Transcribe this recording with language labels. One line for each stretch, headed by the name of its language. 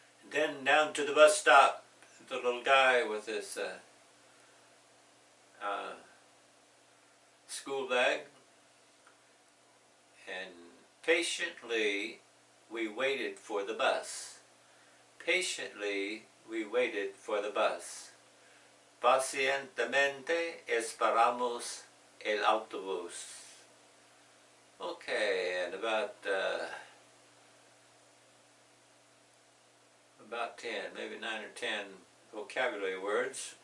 English: Then down to the bus stop, the little guy with his school bag, and patiently we waited for the bus. Patiently we waited for the bus.
Spanish: Pacientemente esperamos el autobús.
English: Okay, and about 10, maybe 9 or 10 vocabulary words.